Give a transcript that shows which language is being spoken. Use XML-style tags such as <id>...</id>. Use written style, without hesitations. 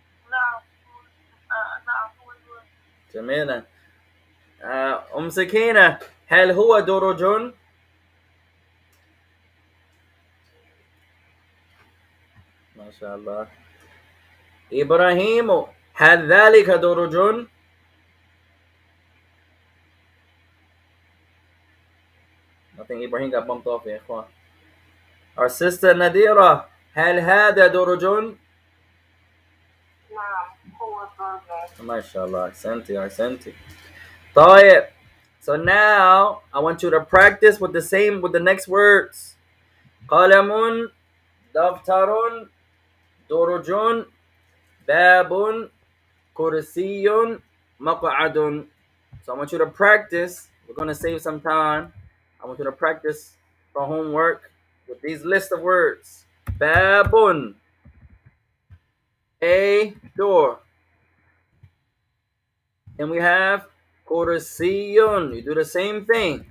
<ar>نعم. جميلا. سكينة هل هو درج؟ ما شاء الله. إبراهيم هل ذلك درج؟</ar> <en>I think Ibrahim got bumped off here. Our sister</en> <ar>Nadira هل هذا درج؟ نعم هو درج. ما شاء الله. أحسنتي. طيب.</ar> <en>So now I want you to practice with the next words.</en> <ar>قلم دفتر درج باب كرسي مقعد.</ar> <en>So I want you to practice. We're going to save some time. I want you to practice for homework with these list of words. Babun, a door. And we have kursiyun. You do the same thing.</en>